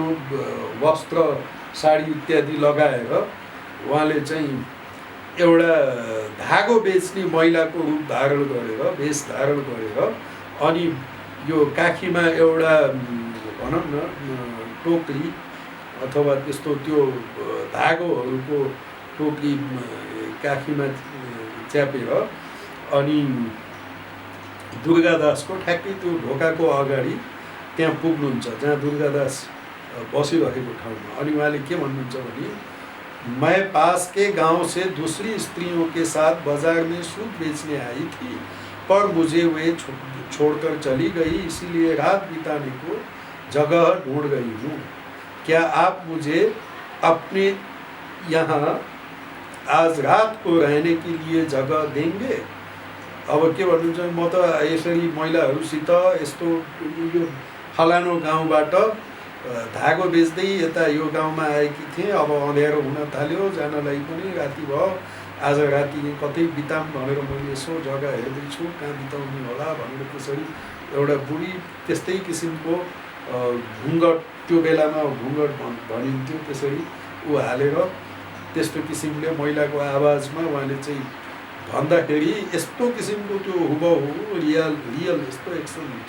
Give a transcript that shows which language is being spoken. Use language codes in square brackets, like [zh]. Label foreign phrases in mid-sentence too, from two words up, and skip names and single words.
[ne] वस्त्र साडी इत्यादि लगाएर उहाँले चाहिँ एउटा धागो बेच्ने महिलाको रूप धारण गरेर वेश धारण गरेर अनि यो काखीमा एउटा भनौँ न टोकरी अथवा त्यस्तो त्यो धागोहरूको टोकरी काखीमा च्यापेर अनि दुर्गादासको ठ्याक्कै त्यो ढोकाको अगाडि त्यहाँ पुग्नुहुन्छ जहाँ दुर्गादास बसिरहेको ठाउँमा। अनि उहाँले के भन्नुहुन्छ भने [hi] मैं पास के गांव से दूसरी स्त्रियों के साथ बाजार में सूट बेचने आई थी, पर मुझे वे छोड़कर चली गई, इसीलिए रात बिताने को जगह ढूंढ रही हूँ। क्या आप मुझे अपने यहाँ आज रात को रहने के लिए जगह देंगे? [ne] अब के भन्नुहुन्छ म त यसरी महिलाहरूसित यस्तो यो फलानो गाउँबाट धागो बेच्दै यता यो गाउँमा आएकी थिएँ, अब अँध्यारो हुन थाल्यो, जानलाई पनि राति भयो, आज राति कतै बिताम भनेर मैले यसो जग्गा हेर्दैछु कहाँ बिताउने होला भनेर त्यसरी एउटा बुढी त्यस्तै किसिमको घुङ्गट, त्यो बेलामा घुङ्गट भनिन्थ्यो, त्यसरी ऊ हालेर त्यस्तो किसिमले महिलाको आवाजमा उहाँले चाहिँ भन्दाखेरि यस्तो किसिमको त्यो हुबहु रियल यस्तो एक्सन हुन्छ।